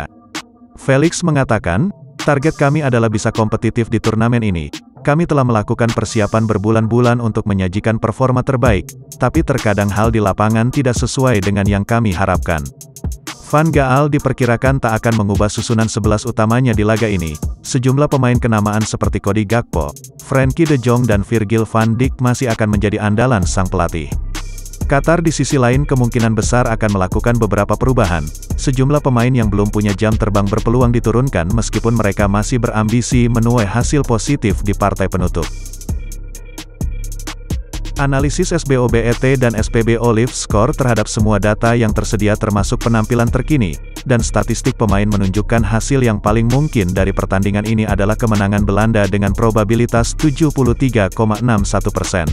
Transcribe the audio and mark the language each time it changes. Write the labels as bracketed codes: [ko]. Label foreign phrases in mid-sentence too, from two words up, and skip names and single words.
[id] Felix mengatakan, "Target kami adalah bisa kompetitif di turnamen ini. Kami telah melakukan persiapan berbulan-bulan untuk menyajikan performa terbaik, tapi terkadang hal di lapangan tidak sesuai dengan yang kami harapkan." Van Gaal diperkirakan tak akan mengubah susunan 11 utamanya di laga ini. Sejumlah pemain kenamaan seperti Cody Gakpo, Frenkie de Jong dan Virgil van Dijk masih akan menjadi andalan sang pelatih. Qatar di sisi lain kemungkinan besar akan melakukan beberapa perubahan. Sejumlah pemain yang belum punya jam terbang berpeluang diturunkan meskipun mereka masih berambisi menuai hasil positif di partai penutup. Analisis SBOBET dan SPBO Live Score terhadap semua data yang tersedia termasuk penampilan terkini, dan statistik pemain menunjukkan hasil yang paling mungkin dari pertandingan ini adalah kemenangan Belanda dengan probabilitas 73,61%.